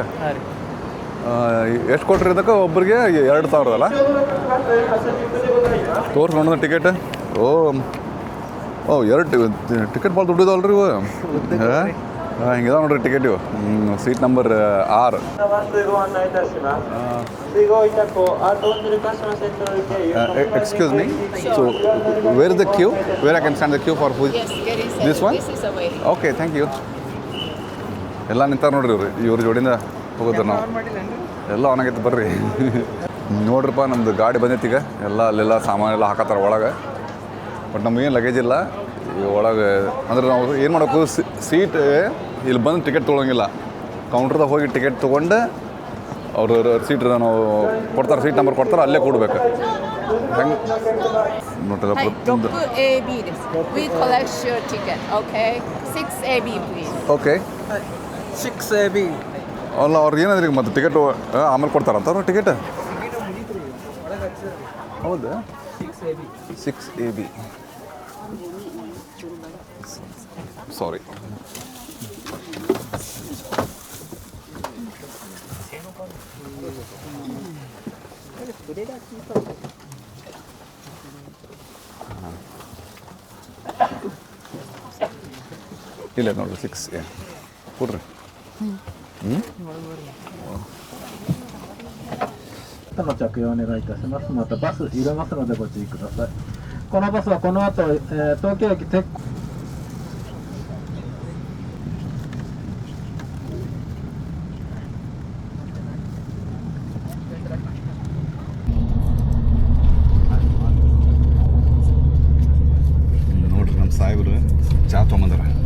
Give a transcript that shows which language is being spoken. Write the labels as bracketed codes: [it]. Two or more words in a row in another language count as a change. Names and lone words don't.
[kn] ಎಷ್ಟು ಕೊಟ್ರಿ ಇದಕ್ಕೆ? ಒಬ್ಬರಿಗೆ 2,000 ಅಲ್ಲ? ತೋರ್ಸಿ ನೋಡೋಣ ಟಿಕೆಟ್. ಓ 2 ಟಿಕೆಟ್ ಭಾಳ ದುಡ್ಡಿದಾವಲ್ರಿ ಇವು. ಹಿಂಗಿದಾವೆ ನೋಡ್ರಿ ಟಿಕೆಟ್ ಇವು. [en] seat number [kn] 6. [en] Excuse me. So, where is the queue? Where I can stand the queue for food? Yes, there is. This one? This is away. Okay, thank you. [kn] ಎಲ್ಲ ನಿಂತಾರ ನೋಡ್ರಿ ಇವ್ರ ಜೋಡಿಂದ ಹೋಗೋದು ನಾವು. ಎಲ್ಲ ಒಣಗೈತೆ ಬರ್ರಿ. ನೋಡ್ರಪ್ಪ, ನಮ್ಮದು ಗಾಡಿ ಬಂದೈತಿ ಈಗ. ಎಲ್ಲ ಅಲ್ಲೆಲ್ಲ ಸಾಮಾನೆಲ್ಲ ಹಾಕತ್ತಾರ ಒಳಗೆ. ಬಟ್ ನಮಗೇನು ಲಗೇಜ್ ಇಲ್ಲ ಈಗ ಒಳಗೆ. ಅಂದ್ರೆ ನಾವು ಏನು ಮಾಡೋಕ್ಕೂ ಸೀಟ್ ಇಲ್ಲಿ ಬಂದು ಟಿಕೆಟ್ ತೊಗೊಳಂಗಿಲ್ಲ. ಕೌಂಟ್ರ್ದಾಗ ಹೋಗಿ ಟಿಕೆಟ್ ತೊಗೊಂಡು ಅವರು ಸೀಟ್ ನಾವು ಕೊಡ್ತಾರೆ, [en] seat number [kn] ಕೊಡ್ತಾರೆ, ಅಲ್ಲೇ ಕೊಡ್ಬೇಕು. ಹೆಂಗೆ ನೋಡ್ರಿ. [en] AB. We collect your ticket, okay? 6AB, please. [kn] ಓಕೆ. 6AB. ಅಲ್ಲ, ಅವ್ರಿಗೆ ಏನಾದ್ರಿ ಮತ್ತೆ ಟಿಕೆಟು ಆಮೇಲೆ ಕೊಡ್ತಾರಂತ ಅವ್ರು ಟಿಕೆಟ್? ಹೌದಾ? 6AB. ಸಾರಿ. ಇಲ್ಲ ನೋಡ್ರಿ, 6A ಕೊಡ್ರಿ. [ja] の着用お願いいたします。またバス入れますのでご注意ください。このバスはこの後、東京駅鉄 [kn] ನೋಡ್ರಿ, ನಮ್ಮ ಸಾಹೇಬ್ರು ಚಾ ತೊಗೊಂಬಂದಾರ.